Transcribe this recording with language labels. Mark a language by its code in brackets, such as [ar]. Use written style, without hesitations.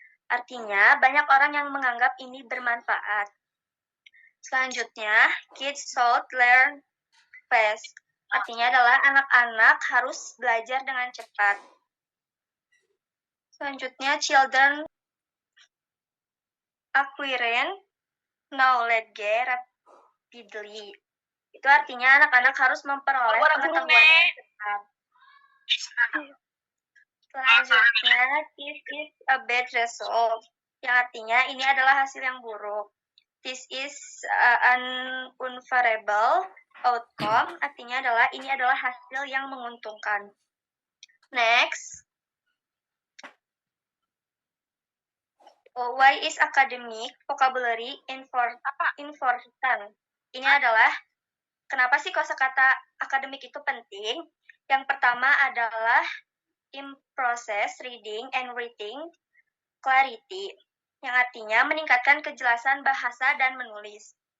[id] Artinya, banyak orang yang menganggap ini bermanfaat. Selanjutnya, [en] kids should learn fast. [id] artinya adalah anak-anak harus belajar dengan cepat. Selanjutnya, [en] children acquire knowledge rapidly. [id] Itu artinya anak-anak harus memperoleh pengetahuan dengan cepat. Selanjutnya, [en] this is a bad result. [id] Yang artinya ini adalah hasil yang buruk. [en] This is an unfavorable outcome. [id] Artinya adalah ini adalah hasil yang menguntungkan. [en] Next. Why is academic vocabulary important? [id] Ini adalah kenapa sih kosakata akademik itu penting? Yang pertama adalah [en] improve reading and writing clarity, [id] yang artinya meningkatkan kejelasan bahasa dan menulis.